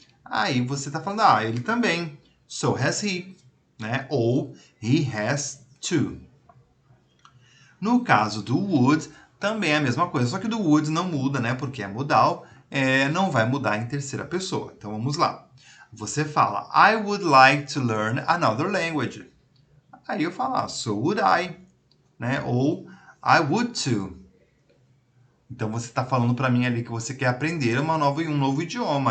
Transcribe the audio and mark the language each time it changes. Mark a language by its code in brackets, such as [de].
[pt] Aí você está falando, ele também. [en] So has he, [pt] Ou [en] he has to. [pt] No caso do would, também é a mesma coisa, só que do would não muda, Porque é modal, não vai mudar em terceira pessoa. Então vamos lá. Você fala, [en] I would like to learn another language. [pt] Aí eu falo, [en] so would I, Ou I would too. [pt] Então você está falando para mim ali que você quer aprender um novo idioma.